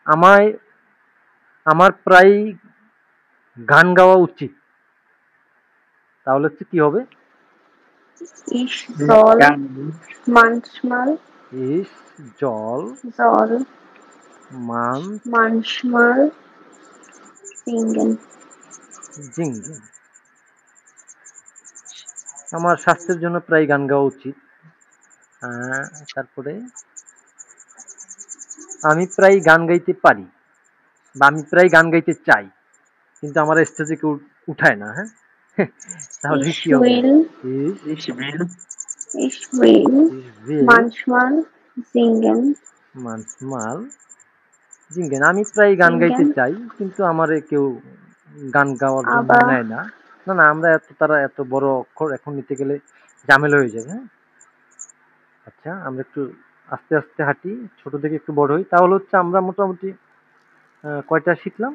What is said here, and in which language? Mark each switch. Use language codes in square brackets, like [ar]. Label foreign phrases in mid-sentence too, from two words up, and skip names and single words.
[bn] আমার প্রায় গান গাওয়া উচিত। তাহলে হচ্ছে কি হবে? [de] Ich soll manchmal Ich soll manchmal singen. জিঙ্গেন। [bn] আমার স্বাস্থ্যের জন্য প্রায় গান গাওয়া উচিত। তারপরে আমি প্রায় গান গাইতে পারি বা আমি প্রায় গান গাইতে চাই, কিন্তু আমার স্টেজে কেউ উঠায় না। হ্যাঁ, তাহলে [de] Ich [bn] কি হবে? [de] Ich will Ich will will manchmal singen. manchmal singen. [bn] আমি প্রায় গান গাইতে চাই, কিন্তু আমারে কেউ গান গাওয়ার জন্য আবার নেয় না। না না, আমরা তারা এত বড় অক্ষর এখন নিতে গেলে ঝামেলা হয়ে যাবে। হ্যাঁ, আচ্ছা আমরা একটু আস্তে আস্তে হাঁটি, ছোট থেকে একটু বড় হই। তাহলে হচ্ছে আমরা মোটামুটি কয়টা শিখলাম?